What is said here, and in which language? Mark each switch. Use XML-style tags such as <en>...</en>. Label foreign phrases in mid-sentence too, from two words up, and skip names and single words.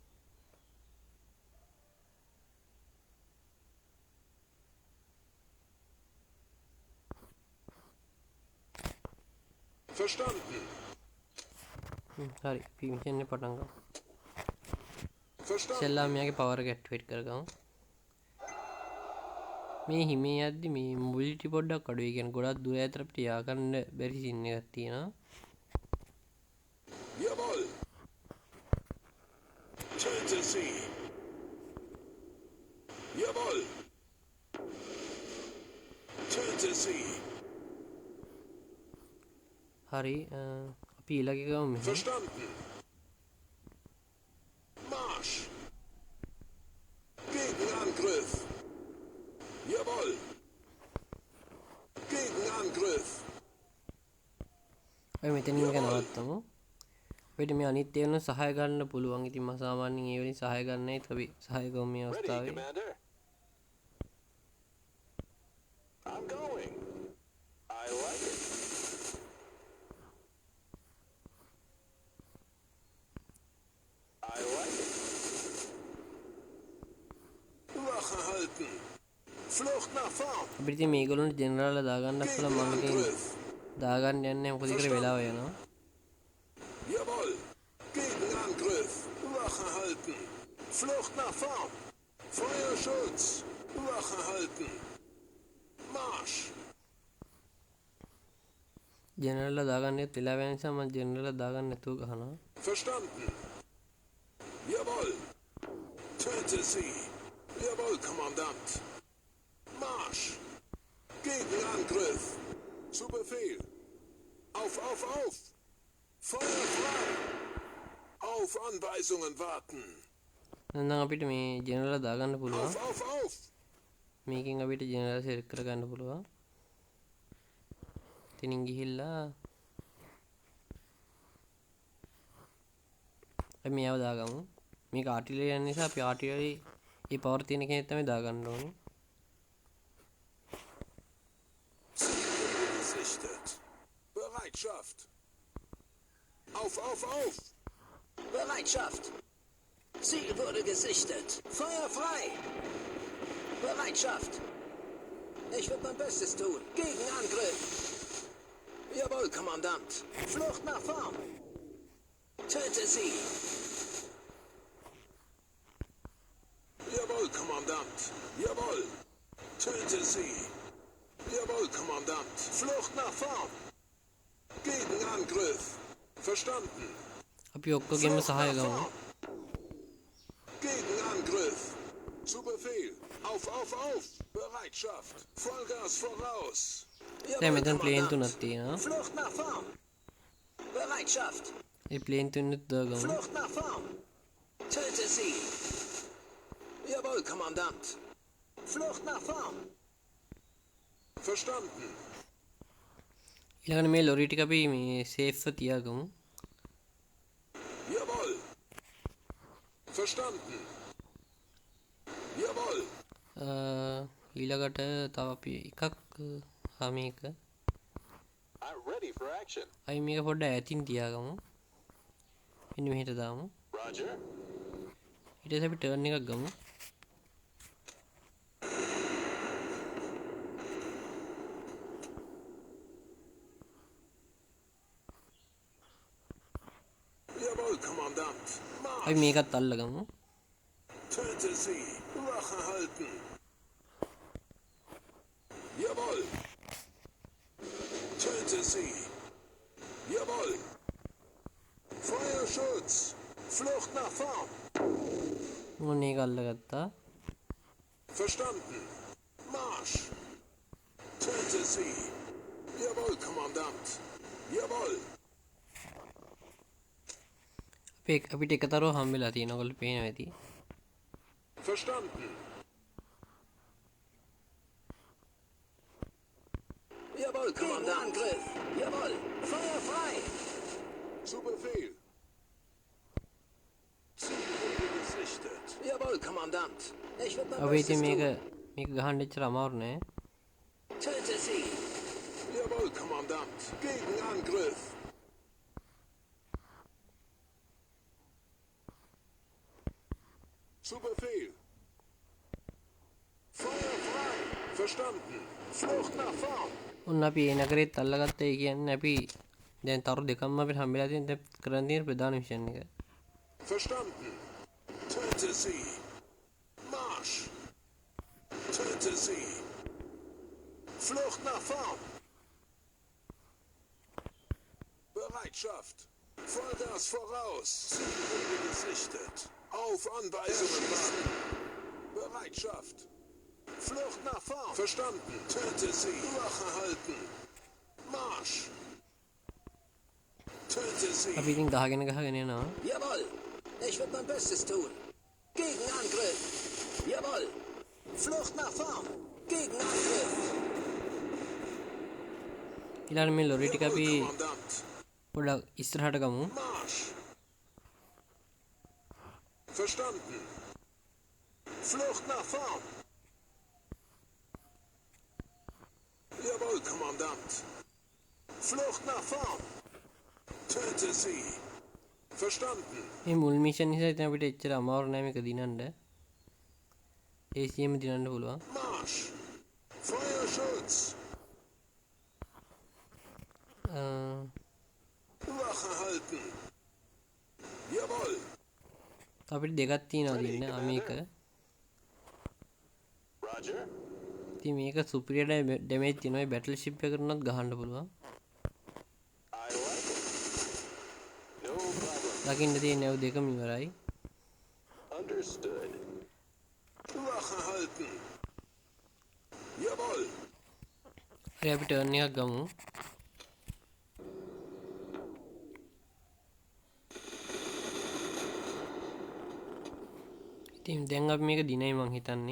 <de>Verstanden.</de> <si>හරි. අපි මිෂන් එක පටන් ගමු.</si> <de>Verstanden.</de> <si>ඉස්සෙල්ලා මෙයාගේ පවර් එක ඇක්ටිවේට් කරගමු. මේ හිමේ යද්දි මේ මොබිලිටි පොඩ්ඩක් අඩුයි. කියන්නේ ගොඩක් දුර ඈතට අපිට යා ගන්න බැරි සීන් එකක් තියෙනවා.</si> <de>Jawohl. Töte sie. Jawohl. Töte sie.</de> <si>හරි. අපි ඊළඟ ගමු මෙහෙම.</si> <de>Verstanden. Marsch. Gegenangriff. Jawohl. Gegenangriff.</de> <si>අපි මෙතනින් එක නවත්තමු. අපිට මේ අනිත් ඒවාන සහාය ගන්න පුළුවන්. ඉතින් මම සාමාන්‍යයෙන් ඒ වලින් සහාය ගන්නයි අපි සහාය ගමු මේ Ready, අවස්ථාවේ.</si> <en>Commander. I'm going. I like it. I like it.</en> <de>Wache halten. Flucht nach vorn.</de> <si>අපිට ඉතින් මේගොල්ලොන්ට ජෙනරාල්ලා දාගන්නත් පුළුවන්. මම ඉතින්</si> <de>Gegenangriff.</de> <si>දාගන්න යන්නේ මොකද කියලා වෙලාව යනවා.</si> <de>Jawohl. Gegenangriff. Wache halten. Flucht nach vorn. Feuerschutz. Wache halten. Marsch.</de> <si>ජෙනරාල්ලා දාගන්නෙත් වෙලාව යන නිසා මම ජෙනරාල්ලා දාගන්න නැතුව ගහනවා.</si> <de>Verstanden. Jawohl. Töte sie. Jawohl, Kommandant. Marsch. Gegenangriff. Zu Befehl. Auf, auf, auf. Feuer frei. Auf Anweisungen warten.</de> <si>නැත්නම් අපිට මේ ජෙනරාල්ලා දාගන්න පුළුවන්.</si> <de>Auf, auf, auf.</de> <si>මේකෙන් අපිට ජෙනරාල් සෙලෙක්ට් කරගන්න පුළුවන්. ඉතින් ගිහිල්ලා අපි මේව දාගමු. මේක ආටිලරි යන නිසා අපි ආටිලරි ඒ පවර් තියෙන කෙනෙක් තමයි දාගන්න ඕනේ.</si> <de>Gesichtet. Bereitschaft. Auf, auf, auf! Bereitschaft. Ziel wurde gesichtet. Feuer frei. Bereitschaft. Ich werde mein Bestes tun. Gegenangriff. Jawohl, Kommandant. Flucht nach vorn. Töte sie. Jawohl, Kommandant. Jawohl. Töte sie. Jawohl, Kommandant. Flucht nach vorn. Gegenangriff. Verstanden.</de> <si>අපි ඔක්කොගෙම සහාය ගමු.</si> <de>Gegenangriff. Zu Befehl. Auf, auf, auf. Bereitschaft. Vollgas voraus.</de> <si>දැන් මෙතන ප්ලේන් තුනක් තියෙනවා.</si> <de>Flucht nach vorn. Bereitschaft.</de> <si>ඒ ප්ලේන් තුනෙත් දාගමු.</si> <de>Flucht nach vorn. Töte sie. Jawohl, Kommandant. Flucht nach vorn. Verstanden.</de> <si>ඊළඟට මේ ලොරි ටික අපි මේ සේෆ්ව තියාගමු.</si> <de>Jawohl. Verstanden. Jawohl.</de> <si>ඊළඟට තව අපි එකක් මේක</si> <en>I'm ready for action.</en> <si>අයි මේක පොඩ්ඩක් ඈතින් තියාගමු. මෙන්න මෙහෙට දාමු. Roger. ඊට පස්සේ අපි ටර්න් එකක් ගමු.</si> <de>Jawohl, Kommandant.</de> <si>අපි මේකත් අල්ලගමු.</si> <de>Töte sie. Wache halten. Jawohl. Töte sie. Jawohl. Feuerschutz. Flucht nach vorn.</de> <si>මොන එක අල්ලගත්තා.</si> <de>Verstanden. Marsch. Töte sie. Jawohl, Kommandant. Jawohl.</de> <si>අපිට එකතරව හම්බෙලා තියෙනවා. ඔයගොල්ලෝ පේනවා ඇති.</si> <de>Verstanden. Jawohl, Kommandant. Angriff. Jawohl. Feuer frei. Zu Befehl. Ziel wurde gesichtet. Jawohl, Kommandant. Ich werde mein</de> <si>අපි ඉතින්</si> <de>Bestes</de> <si>මේක</si> <de>tun.</de> <si>මේක ගහන්න එච්චර අමාරු නෑ.</si> <de>Töte sie. Jawohl, Kommandant. Gegenangriff. Zu Befehl. Feuer frei. Verstanden. Flucht nach vorn.</de> <si>ඔන්න අපි ඒ නගරෙත් අල්ලගත්තා. ඒ කියන්නේ අපි දැන් තරු දෙකක්ම අපිට හම්බෙලා තියෙන දැන් කරන්න තියෙන ප්‍රධාන මිෂන් එක.</si> <de>Verstanden. Töte sie. Marsch. Töte sie. Flucht nach vorn. Bereitschaft. Vollgas voraus. Ziel wurde gesichtet. Auf Anweisungen warten. Bereitschaft. Flucht nach vorn. Verstanden. Töte sie. Wache halten. Marsch. Töte sie.</de> <si>අපි ඉතින් ගහගෙන යනවා.</si> <de>Jawohl. Ich werde mein Bestes tun. Gegenangriff. Jawohl. Flucht nach vorn. Gegenangriff.</de> <si>ඊළඟ මේ ලොරි ටික අපි</si> <de>Jawohl, Kommandant.</de> <si>පොඩ්ඩක් ඉස්සරහට ගමු.</si> <de>Marsch. Verstanden. Flucht nach vorn. Jawohl, Kommandant. Flucht nach vorn. Töte sie. Verstanden.</de> <si>මේ මුල් මිෂන් නිසා ඉතින් අපිට එච්චර අමාරු නෑ මේක දිනන්න. ACM දිනන්න පුළුවන්.</si> <de>Marsch. Feuerschutz. Wache halten. Jawohl.</de> <si>අපිට දෙකක් තියෙනවා දින්න. මේක. Roger. ඉතින් මේක</si> <en>superior damage</en> <si>තියෙනවා.</si> <en>battle ship</en> <si>එකකට උනත් ගහන්න පුළුවන්.</si> <en>I like it. No problem.</en> <si>දකින්න තියෙන ඒවා දෙකම ඉවරයි.</si> <en>Understood.</en> <de>Wache halten. Jawohl.</de> <si>හරි අපි ටර්න් එකක් ගමු. ඉතින් දැන් අපි මේක දිනයි මං හිතන්නේ.</si>